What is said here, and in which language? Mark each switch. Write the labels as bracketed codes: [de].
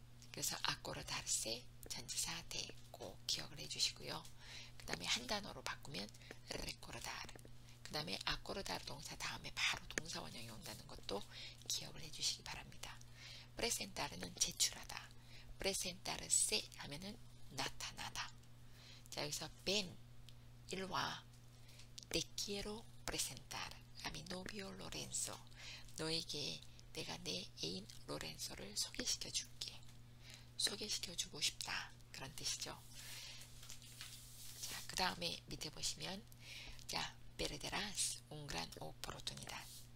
[ko] 그래서 acordarse 전치사 대 꼭 기억을 해주시고요. 그 다음에 한 단어로 바꾸면 recordar. 그 다음에 acordar 동사 다음에 바로 동사 원형이 온다는 것도 기억을 해주시기 바랍니다. presentar는 제출하다. presentarse 하면은 나타나다. 자, 여기서 [es] ven 일와 te quiero presentar a mi novio Lorenzo. [ko] 너에게 내가 내 애인 로렌소를 소개시켜 줄게. 소개시켜주고 싶다. 그런 뜻이죠. 자, 그 다음에 밑에 보시면 자, [es] perderás un gran oportunidad.